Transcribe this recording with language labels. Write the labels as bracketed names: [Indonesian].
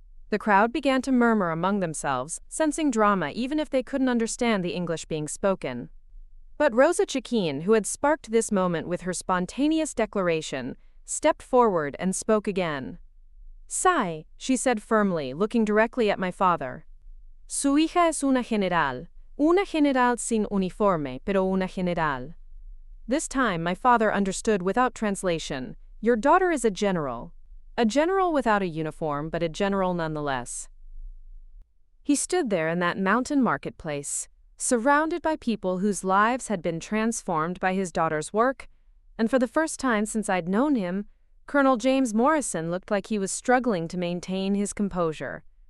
[English] The crowd began to murmur among themselves, sensing drama even if they couldn't understand the English being spoken. But Rosa Chiquin, who had sparked this moment with her spontaneous declaration, stepped forward and spoke again. "Sigh," she said firmly, looking directly at my father. [Spanish] "Su hija es una general sin uniforme, pero una general." [English] This time my father understood without translation. "Your daughter is a general without a uniform, but a general nonetheless." He stood there in that mountain marketplace, surrounded by people whose lives had been transformed by his daughter's work, and for the first time since I'd known him, Colonel James Morrison looked like he was struggling to maintain his composure.